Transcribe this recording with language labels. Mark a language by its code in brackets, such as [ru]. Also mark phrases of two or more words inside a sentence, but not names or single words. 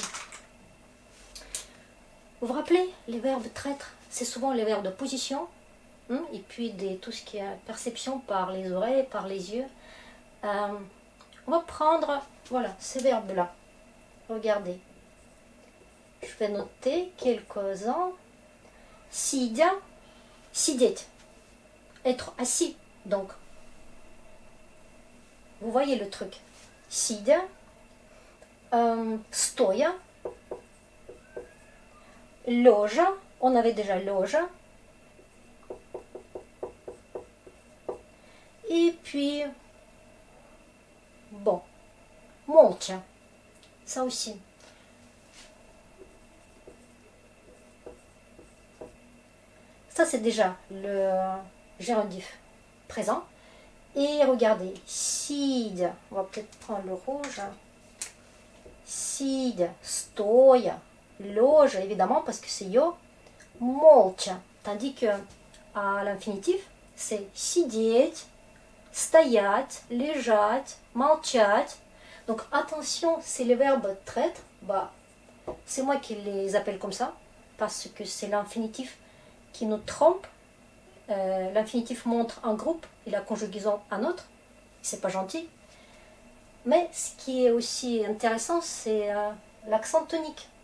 [fr] Vous vous rappelez, les verbes traître, c'est souvent les verbes de position, et puis tout ce qui est perception par les oreilles, par les yeux. On va prendre, voilà, ces verbes-là. Regardez. Je vais noter quelques-uns. [ru] Сидя, сидеть. [fr] Être assis, donc. Vous voyez le truc. [ru] Сидя, стоя, лежа. [fr] On avait déjà лежа. Et puis, bon, молча. Ça aussi. Ça, c'est déjà le gérondif présent. Et regardez, сидя, on va peut-être prendre le rouge. [ru] Сидя, стоя, лежа, [fr] évidemment, parce que c'est yo. Молча. Tandis que à l'infinitif, c'est [ru] сидеть, стоять, лежать, молчать. [fr] Donc attention, c'est les verbes traître. Bah, c'est moi qui les appelle comme ça, parce que c'est l'infinitif qui nous trompe. L'infinitif montre un groupe et la conjugaison un autre. C'est pas gentil. Mais ce qui est aussi intéressant, c'est l'accent tonique.